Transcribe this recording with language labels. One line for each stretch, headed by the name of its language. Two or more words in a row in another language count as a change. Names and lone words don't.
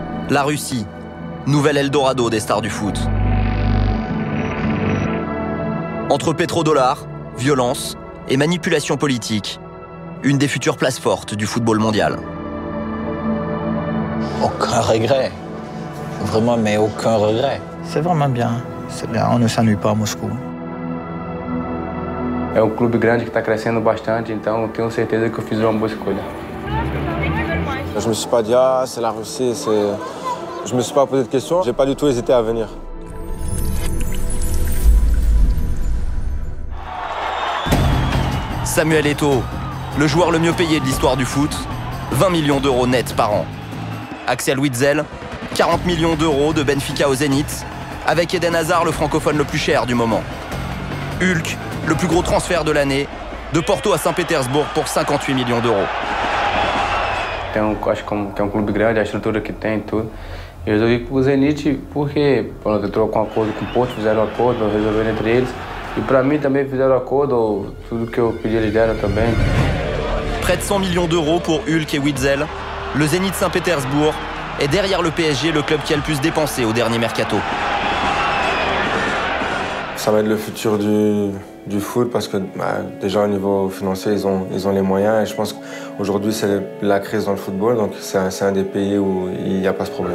French: La Russie, nouvel Eldorado des stars du foot. Entre pétrodollars, violence et manipulation politique, une des futures places fortes du football mondial. Aucun regret. Vraiment, mais aucun regret. C'est vraiment bien. C'est bien, on ne s'ennuie pas à Moscou.
Portuguese: É clube grande que está crescendo bastante, então tenho certeza que eu fiz uma boa escolha.
French: Je me suis pas dit ah c'est la Russie, je me suis pas posé de questions, j'ai pas du tout hésité à venir. Samuel Eto'o, le joueur le mieux payé de l'histoire du foot, 20 millions d'euros net par an. Axel Witsel, 40 millions d'euros de Benfica au Zénith, avec Eden Hazard le francophone le plus cher du moment. Hulk, le plus gros transfert de l'année, de Porto à Saint-Pétersbourg pour 58 millions d'euros.
Portuguese: Acho que é clube grande, a estrutura que tem e tudo. Eu resolvi ir pro Zenit porque eu trocou um acordo com o Porto, fizeram um acordo, resolveram entre eles. E para mim também fizeram acordo, tudo que eu pedi eles deram também.
French: Près de 100 millions d'euros pour Hulk et Witsel, le Zénith Saint-Pétersbourg est derrière le PSG le club qui a le plus dépensé au dernier mercato. Ça va être le futur du foot parce que déjà au niveau financier, ils ont les moyens et je pense qu'aujourd'hui c'est la crise dans le football, donc c'est un des pays où il n'y a pas ce problème.